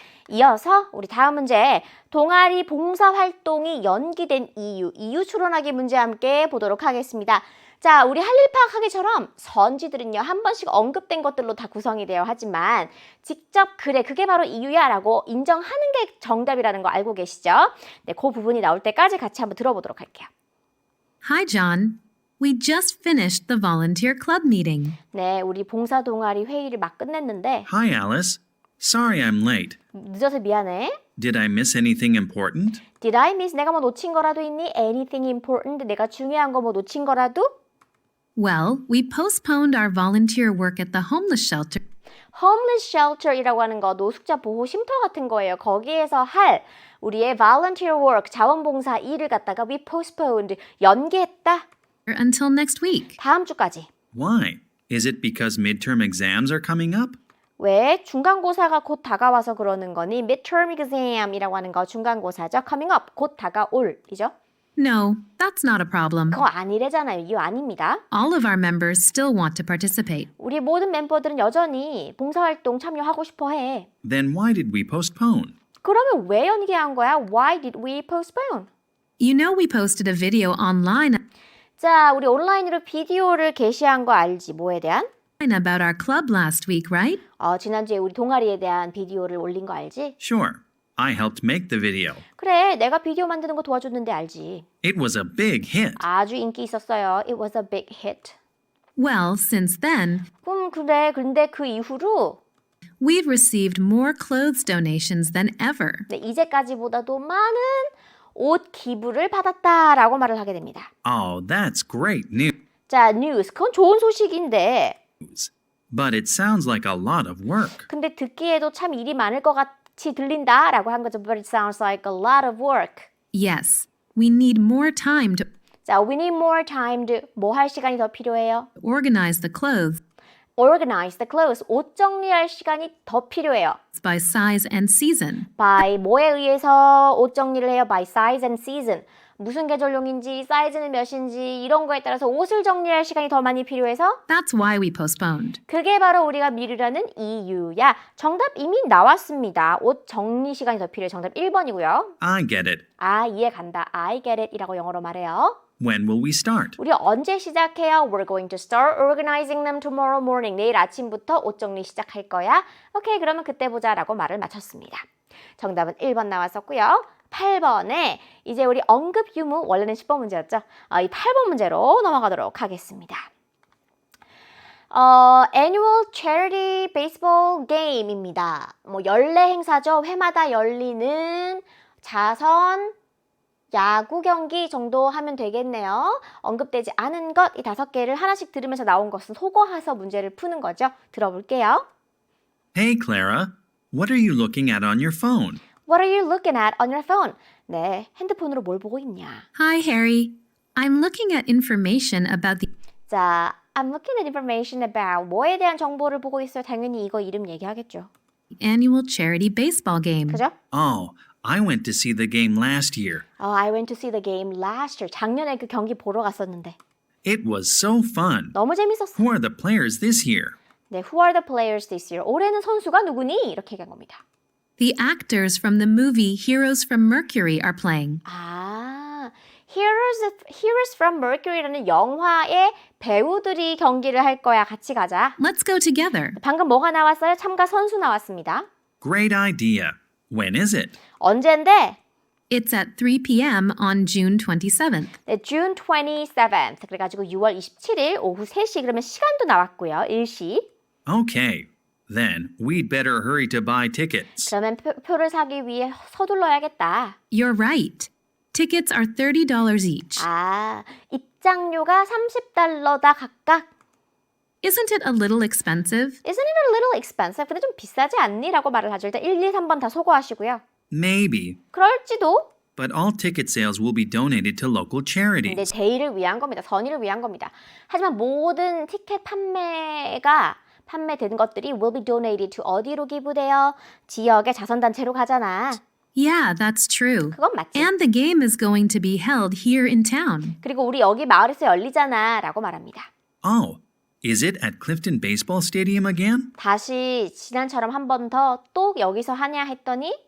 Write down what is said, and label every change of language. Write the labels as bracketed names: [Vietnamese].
[Korean] 이어서 우리 다음 문제, 동아리 봉사활동이 연기된 이유 추론하기 문제 함께 보도록 하겠습니다. 자, 우리 할 일 파악하기처럼 선지들은요, 한 번씩 언급된 것들로 다 구성이 되어 하지만 직접 그래, 그게 바로 이유야 라고 인정하는 게 정답이라는 거 알고 계시죠? 네, 그 부분이 나올 때까지 같이 한번 들어보도록 할게요. [English] Hi, John. We just finished the volunteer club meeting. [Korean] 네, 우리 봉사 동아리 회의를 막 끝냈는데 [English] Hi, Alice. Sorry I'm late. [Korean] 늦어서 미안해. [English] Did I miss anything important? Did I miss? [Korean] 내가 뭐 놓친 거라도 있니? [English] Anything important? [Korean] 내가 중요한 거 뭐 놓친 거라도? [English] Well, we postponed our volunteer work at the homeless shelter homeless shelter [Korean] 이라고 하는 거 노숙자 보호 쉼터 같은 거예요. 거기에서 할 우리의 [English] volunteer work, [Korean] 자원봉사 일을 갖다가 [English] we postponed, [Korean] 연기했다. [English] until next week. [Korean] 다음 주까지. [English] Why? Is it because midterm exams are coming up? [Korean] 왜? 중간고사가 곧 다가와서 그러는 거니? [English] midterm exam [Korean] 이라고 하는 거 중간고사죠. [English] coming up, [Korean] 곧 다가올이죠. [English] No, that's not a problem. [Korean] 그거 아니래잖아요. 이유 아닙니다. [English] All of our members still want to participate. [Korean] 우리 모든 멤버들은 여전히 봉사활동 참여하고 싶어 해. [English] Then why did we postpone? [Korean] 그러면 왜 연기한 거야? [English] Why did we postpone? You know we posted a video online [Korean] 자, 우리 온라인으로 비디오를 게시한 거 알지? 뭐에 대한? [English] about our club last week, right? [Korean] 지난주에 우리 동아리에 대한 비디오를 올린 거 알지? [English] Sure. I helped make the video. [Korean] 그래, 내가 비디오 만드는 거 도와줬는데 알지? [English] It was a big hit. [Korean] 아주 인기 있었어요. [English] It was a big hit. Well, since then, [Korean] 그래, 근데 그 이후로 [English] we've received more clothes donations than ever. [Korean] 네, 이제까지보다도 많은 옷 기부를 받았다라고 말을 하게 됩니다. [English] Oh, that's great news. [Korean] 자, news. 그건 좋은 소식인데. [English] But it sounds like a lot of work. [Korean] 근데 듣기에도 참 일이 많을 것 같이 들린다라고 한 거죠. [English] But it sounds like a lot of work. Yes, we need more time to [Korean] 자, [English] we need more time to [Korean] 뭐 할 시간이 더 필요해요? [English] organize the clothes Organize the clothes. [Korean] 옷 정리할 시간이 더 필요해요. [English] by size and season. [Korean] by 뭐에 의해서 옷 정리를 해요? [English] by size and season. [Korean] 무슨 계절용인지, 사이즈는 몇인지 이런 거에 따라서 옷을 정리할 시간이 더 많이 필요해서 [English] That's why we postponed. [Korean] 그게 바로 우리가 미루라는 이유야. 정답 이미 나왔습니다. 옷 정리 시간이 더 필요해. 정답 1번이고요. [English] I get it. [Korean] 아, 이해 간다. [English] I get it [Korean] 이라고 영어로 말해요. [English] When will we start? [Korean] 우리 언제 시작해요? [English] We're going to start organizing them tomorrow morning. [Korean] 내일 아침부터 옷 정리 시작할 거야. 오케이, 그러면 그때 보자 라고 말을 마쳤습니다. 정답은 1번 나왔었고요. 8번에 이제 우리 언급 유무, 원래는 10번 문제였죠. 이 8번 문제로 넘어가도록 하겠습니다. Annual Charity Baseball Game입니다. 뭐 연례 행사죠. 회마다 열리는 자선 야구 경기 정도 하면 되겠네요. 언급되지 않은 것, 이 5개를 하나씩 들으면서 나온 것은 속어해서 문제를 푸는 거죠. 들어볼게요. [English] Hey, Clara. What are you looking at on your phone? What are you looking at on your phone? [Korean] 네, 핸드폰으로 뭘 보고 있냐? [English] Hi, Harry. I'm looking at information about the [Korean] 자, [English] I'm looking at information about [Korean] 뭐에 대한 정보를 보고 있어요. 당연히 이거 이름 얘기하겠죠. [English] annual charity baseball game. [Korean] 그죠? [English] Oh, I went to see the game last year. I went to see the game last year. [Korean] 작년에 그 경기 보러 갔었는데 [English] It was so fun. [Korean] 너무 재밌었어. [English] Who are the players this year? 네, Who are the players this year? [Korean] 올해는 선수가 누구니? 이렇게 얘기한 겁니다. [English] The actors from the movie Heroes from Mercury are playing. [Korean] 아, Heroes from Mercury라는 영화의 배우들이 경기를 할 거야. 같이 가자. [English] Let's go together. [Korean] 방금 뭐가 나왔어요? 참가 선수 나왔습니다. [English] Great idea. When is it? [Korean] 언젠데? [English] It's at 3 p.m. on June 27th. 네, June 27th. [Korean] 그래가지고 6월 27일 오후 3시. 그러면 시간도 나왔고요. 일시. [English] Okay. Then we'd better hurry to buy tickets. [Korean] 그러면 표를 사기 위해 서둘러야겠다. [English] You're right. Tickets are $30 each. [Korean] 아, 입장료가 $30다 각각. [English] Isn't it a little expensive? Isn't it a little expensive? [Korean] 근데 좀 비싸지 않니? 라고 말을 하죠. 일단 1, 2, 3번 다 소거하시고요. [English] Maybe. [Korean] 그럴지도. [English] But all ticket sales will be donated to local [Korean] 근데 [English] charities. [Korean] 대의를 위한 겁니다. 선의를 위한 겁니다. 하지만 모든 티켓 판매되는 것들이 [English] will be donated to [Korean] 어디로 기부돼요? 지역의 자선단체로 가잖아. [English] Yeah, that's true. [Korean] 그건 맞지. [English] And the game is going to be held here in town. [Korean] 그리고 우리 여기 마을에서 열리잖아. 라고 말합니다. [English] Oh, is it at Clifton Baseball Stadium again? [Korean] 다시 지난처럼 한 번 더 또 여기서 하냐 했더니